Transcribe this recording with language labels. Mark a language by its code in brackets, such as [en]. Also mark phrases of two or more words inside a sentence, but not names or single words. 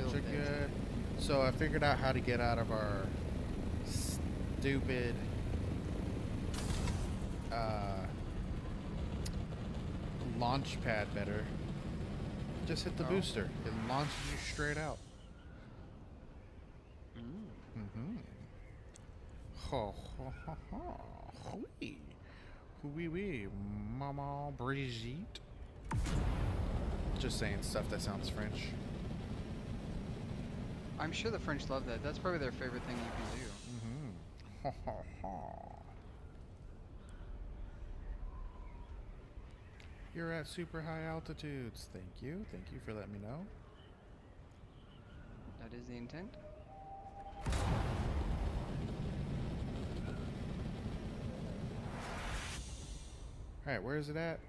[en] a it? good. So I figured out how to get out of our stupid launch pad better. Just hit the booster. It launches you straight out. Mm-hmm. Ho ho ho ho. Hui. Hui wee. Mama Brigitte. Just saying stuff that sounds French. I'm sure the French love that. That's probably their favorite thing you can do. Mm-hmm. Ha ha ha. You're at super high altitudes. Thank you. Thank you for letting me know. That is the intent. Alright, where is it at?